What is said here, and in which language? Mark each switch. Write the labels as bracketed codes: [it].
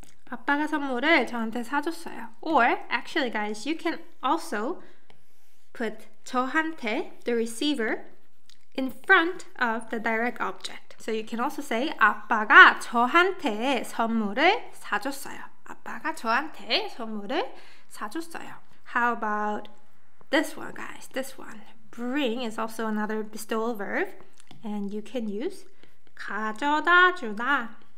[ko] 아빠가 선물을 저한테 사줬어요. [en] Or actually guys, you can also put 저한테, the receiver, in front of the direct object. [ko] So you can also say 아빠가 저한테 선물을 사줬어요. 아빠가 저한테 선물을 사줬어요. [en] How about this one, guys? This one. Bring is also another bestowal verb, and you can use [ko] 가져다 주다.